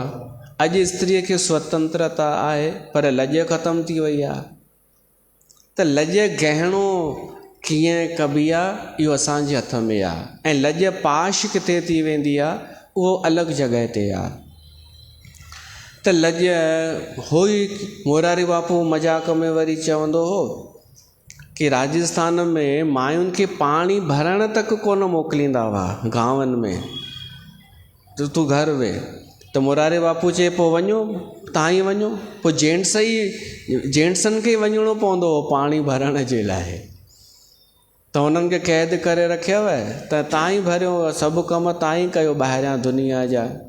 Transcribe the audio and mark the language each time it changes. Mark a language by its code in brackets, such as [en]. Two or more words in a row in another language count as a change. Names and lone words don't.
[sd] अॼु स्त्रीअ खे स्वतंत्रता आहे, पर लज ख़तमु थी वई आहे। त लज गहणो कीअं कबी आहे, इहो असांजे हथ में आहे। ऐं लज पाश किथे थी वेंदी आहे, उहो अलॻि जॻह ते आहे। त लज हो ई मोरारी बापू मज़ाक में वरी चवंदो हो कि राजस्थान में मायुनि खे पाणी भरण तक कोन मोकिलींदा हुआ गांवनि में। तूं घर वे त मोरारी बापू चए पोइ वञो, तव्हां ई वञो। पोइ जेंट्सनि खे वञिणो पवंदो हो पाणी भरण जे लाइ। त उन्हनि खे क़ैद करे रखियव त तव्हां ई भरियो, सभु कम तव्हां ई कयो ॿाहिरियां दुनिया जा।